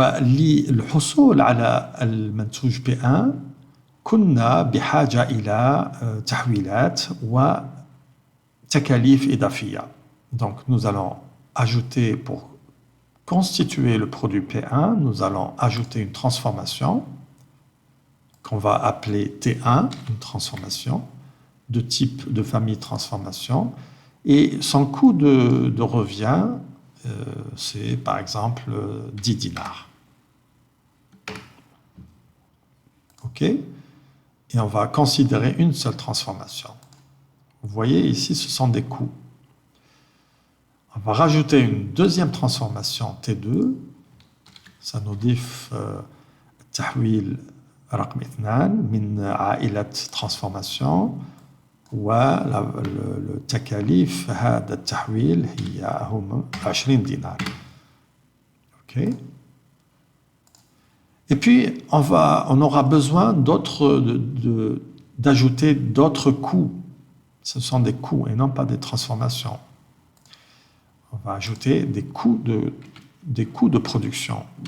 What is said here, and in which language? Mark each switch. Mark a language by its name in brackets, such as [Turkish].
[Arabic] وللحصول على المنتوج P1 كنا بحاجة إلى تحويلات وتكاليف إضافية. [French] Donc nous allons ajouter, pour constituer le produit P1, nous allons ajouter une transformation qu'on va appeler T1, une transformation de type de famille transformation, et son coût de revient, c'est par exemple 10 dinars. OK? Et on va considérer une seule transformation. Vous voyez ici, ce sont des coûts. On va rajouter une deuxième transformation T2. Ça nous dit [Arabic] التحويل رقم 2 من عائلة transformation والتكاليف هذا التحويل هم 20 دينار. [French] OK. Et puis on aura besoin d'ajouter d'autres coûts. Ce sont des coûts et non pas des transformations. On va ajouter des coûts de production.